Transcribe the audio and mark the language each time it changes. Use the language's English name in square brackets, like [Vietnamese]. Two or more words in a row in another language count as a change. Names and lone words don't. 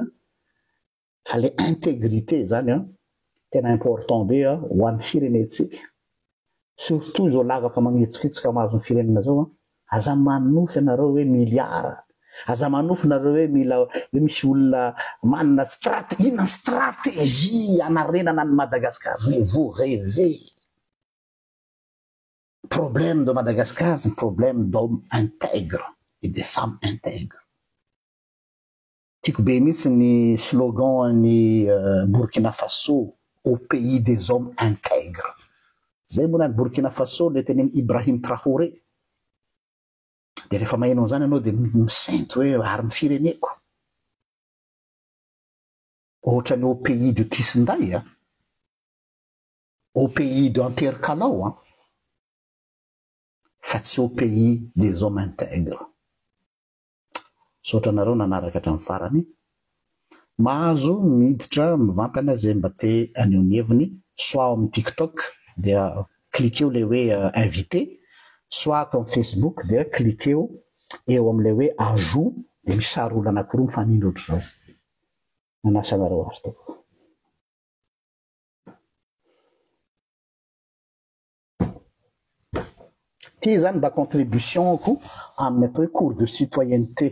[Malagasy] Fa [French] le intégrité [Malagasy] zany a tena important be a ho an'ny firenetsika, surtout zao laga fa magnetsikitsika mahazo ny firenena zao a, aza manofy ianareo hoe miliara, aza manofy nareo hoe mila hoe misy olona manana stratégie anarenana ny Madagascar. [French] Mais vous rêvez. Problème de Madagascar, c'est un problème d'hommes intègres et de femmes intègres. [Malagasy] Tiako be mihitsy ny slogan ny Burkina Faso, [French] au pays des hommes intègres. [Malagasy] Zay moa ny Burkina Faso le teneny Ibrahim Traoré. Dia rehefa maheno zany ianao dia misento hoe ary ny fireneko. Ohatrany [French] au pays de Tisinday, au pays de Anterkalao, [Malagasy] fa tsy [French] au pays des hommes intègres. [Malagasy] Sotra nareo nanaraka hatramin'ny farany, mahazo miditra mivantana zay mba te aneo ny heviny, soit amin'ny TikTok dia cliqueo le hoe invité, [French] soit comme [Malagasy] Facebook dia cliqueo eo amin'le hoe ajout dia misy sary olona anankiroa mifanindry ohatr'izao. Manasa anareo azy tao. Ty zany mba contribution-ko amin'ny atao hoe [French] cours de citoyenneté.